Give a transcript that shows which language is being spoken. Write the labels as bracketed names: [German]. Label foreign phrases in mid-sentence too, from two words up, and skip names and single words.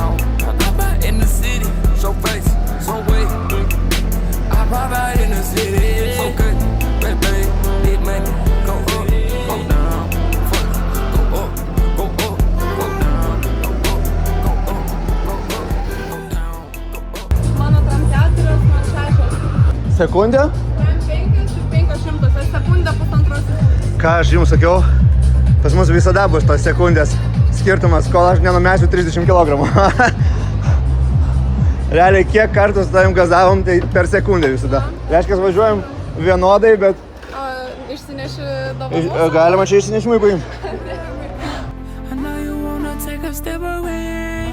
[English] I'm out in the city, show face, so wait. I'm out in the city, so good, baby, need money, go up, go down. Fuck, go up, go up, go down, go up, go up, go up, go down, go up. [Lithuanian] Mano tram 4, man 6. Sekundė? Tram 5 ir 500. Aš sekundę pusantros. Ką aš jums sakiau, pas mus visada bus tos sekundės skirtumas, kol aš nenumesiu 30 kg. Realiai, kiek kartų su tavim gazavom, tai per sekundę visada. Reiškia, važiuojam vienodai, bet Išsineši dovanų. galima čia išsinešimui paimti. [English] I know you wanna take a step away.